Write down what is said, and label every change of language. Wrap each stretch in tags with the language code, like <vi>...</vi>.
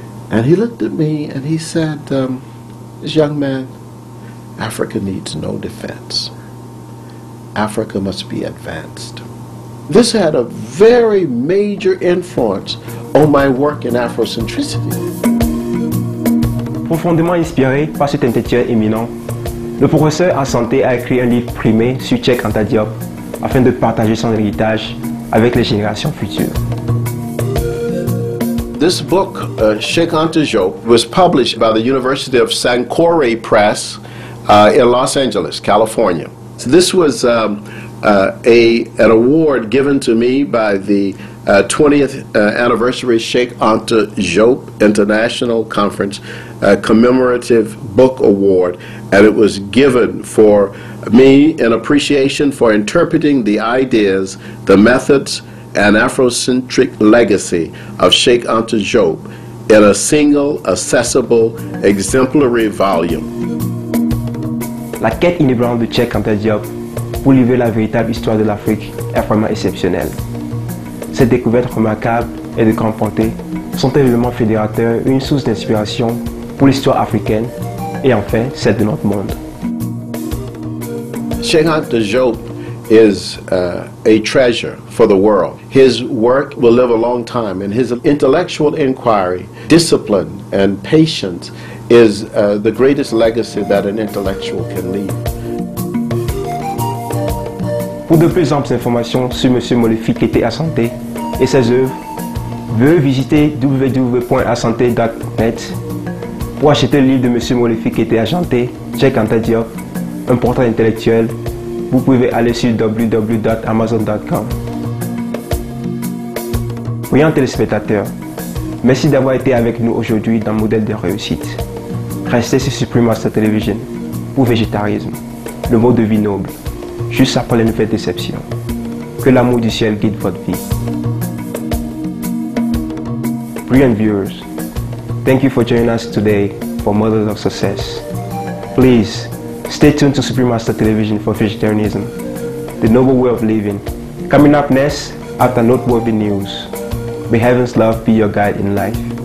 <en>And he looked at me and he said, this young man, Africa needs no defense. Africa must be advanced. This had a very major influence on my work in Afrocentricity.</en> <fr>Profondément inspiré par cet intellectuel éminent, le professeur en santé a écrit un livre primé sur Cheikh Anta Diop afin de partager son héritage avec les générations futures.</fr> <en>This book, Cheikh Anta Diop, was published by the University of Sankore Press in Los Angeles, California. So this was an award given to me by the 20th anniversary Cheikh Anta Diop International Conference Commemorative Book Award, and it was given for me in appreciation for interpreting the ideas, the methods, and Afrocentric legacy of Cheikh Anta Diop in a single, accessible, exemplary volume.</en> <fr>La quête inébranlable de Cheikh Anta Diop pour livrer la véritable histoire de l'Afrique est vraiment exceptionnelle. Ces découvertes remarquables et de grande portée sont un élément fédérateur et une source d'inspiration pour l'histoire africaine et enfin celle de notre monde.</fr> <en>Cheikh Anta Diop is a treasure for the world. His work will live a long time, and his intellectual inquiry, discipline, and patience is the greatest legacy that an intellectual can leave.</en> <fr>Pour de plus amples informations sur M. Molefi Kete Asante et ses œuvres, veuillez visiter www.asante.net. Pour acheter le livre de M. Molefi Kete Asante, Cheikh Anta Diop, un portrait intellectuel, vous pouvez aller sur www.amazon.com. Brillant téléspectateurs, merci d'avoir été avec nous aujourd'hui dans Modèle de réussite. Restez sur Supreme Master Television pour végétarisme, le mode de vie noble, juste après les nouvelles déceptions. Que l'amour du ciel guide votre vie.</fr> <en>Brilliant viewers, thank you for joining us today for Models of Success. Please, stay tuned to Supreme Master Television for vegetarianism, the noble way of living. Coming up next, after noteworthy news, may heaven's love be your guide in life.</en>